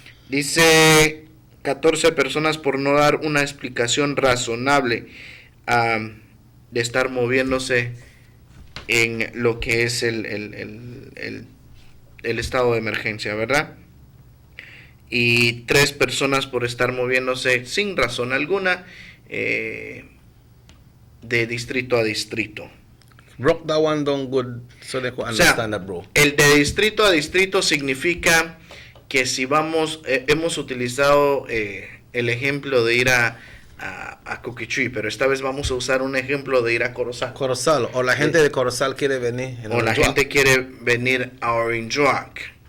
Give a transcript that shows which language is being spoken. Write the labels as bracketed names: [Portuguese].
[Spanish] Dice 14 personas por no dar una explicación razonable de estar moviéndose en lo que es el estado de emergencia, ¿verdad? Y 3 personas por estar moviéndose sin razón alguna de distrito a distrito. [English] Broke that one down good so they could understand that, bro. [Spanish] El de distrito a distrito significa que si hemos utilizado el ejemplo de ir a Coquichui, pero esta vez vamos a usar un ejemplo de ir a Corozal. O la gente de Corozal quiere venir. O la gente quiere venir a Orange Rock.